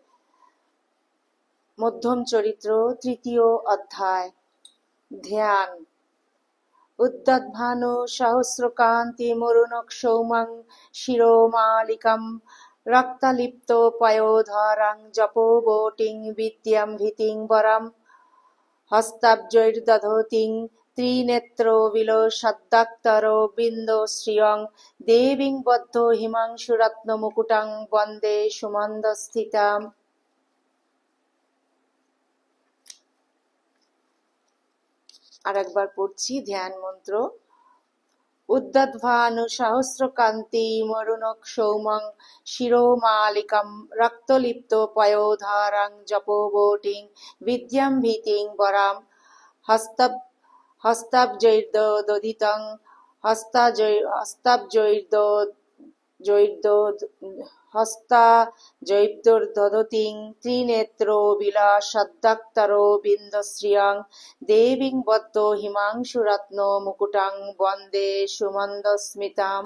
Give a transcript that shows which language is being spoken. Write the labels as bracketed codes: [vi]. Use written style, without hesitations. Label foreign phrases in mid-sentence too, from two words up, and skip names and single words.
[bn] মধ্যম চরিত্র তৃতীয় অধ্যায়। ধ্যান। [sa] উদ্যদ্ভানু সহস্রকান্তি মরুণক সৌমং শিরোমালিকম রক্তলিপ্ত পয়োধরং জপোবটিং বিদ্যাম ভীতিং বরম হস্তাব্জৈর্দধতিং ত্রিনেত্র বিলসদ্দাক্তরো বিন্দো শ্রিয়ং দেবীং বদ্ধ হিমাংশুরত্ন মুকুটং বন্দে সুমন্দস্থিতাম। [bn] আর একবার পড়ছি ধ্যান মন্ত্র। [sa] উদ্যদ্ভানু সহস্রকান্তি মরুণক সৌমং শিরোমালিকম রক্তলিপ্ত পয়োধরং জপোবটিং বিদ্যাম ভীতিং বরাম হস্তাব্জৈর্দধিতং হস্তাজৈর্দধতিং ত্রিনেত্রো বিলাসদ্দাক্তরো বিন্দশ্রিয়ং দেবীং বদ্ধ হিমাংশুরত্ন মুকুটং বন্দে সুমন্দস্মিতাম।